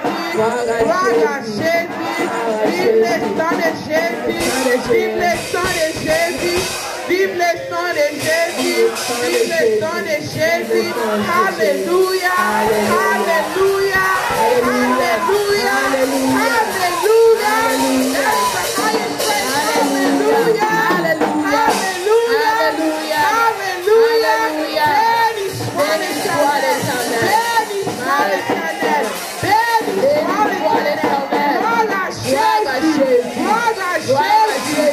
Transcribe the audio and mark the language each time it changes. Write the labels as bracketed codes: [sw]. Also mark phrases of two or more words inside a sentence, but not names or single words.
[pt] Glória a Jesus. [fr] Vive le sang de Jésus. Vive le sang de Jésus. Vive le sang de Jésus. Vive le sang de Jésus. Alléluia. Alléluia. Alléluia. Alléluia. [en] That's the highest praise. Hallelujah. Hallelujah. Hallelujah. [fr] Hallelujah. Béni soit l'Éternel. Béni soit l'Éternel. Béni soit l'Éternel. Gloire à Jésus. Gloire à Jésus.